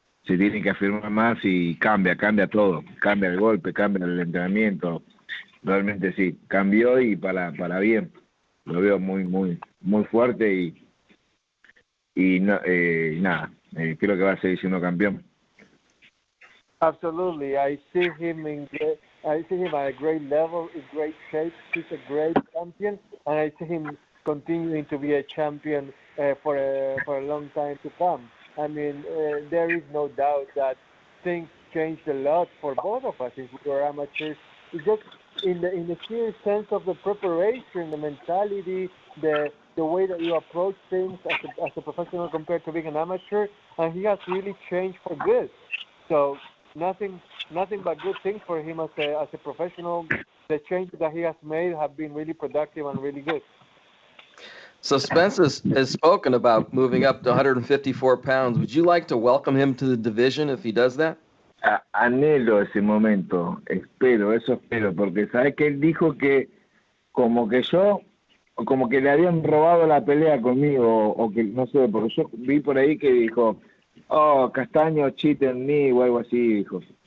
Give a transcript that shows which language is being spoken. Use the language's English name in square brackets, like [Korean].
[Spanish] Se tiene que afirmar más y cambia todo. Cambia el golpe, cambia el entrenamiento. Realmente sí, cambió y para bien. Lo veo muy fuerte y nada, creo que va a seguir siendo campeón. [English] Absolutely, I see him at a great level, in great shape. He's a great champion, and I see him continuing to be a champion for a long time to come. I mean, there is no doubt that things changed a lot for both of us if we were amateurs. It's just in the sheer sense of the preparation, the mentality, the way that you approach things as a professional compared to being an amateur, and he has really changed for good. So nothing but good things for him as a professional. The changes that he has made have been really productive and really good. So Spence has spoken about moving up to 154 pounds. Would you like to welcome him to the division if he does that? [Spanish] Anhelo ese momento, espero, porque sabes que él dijo que como que le habían robado la pelea conmigo, o que no sé, porque yo vi por ahí que dijo, Castano cheat en mí o algo así, dijo.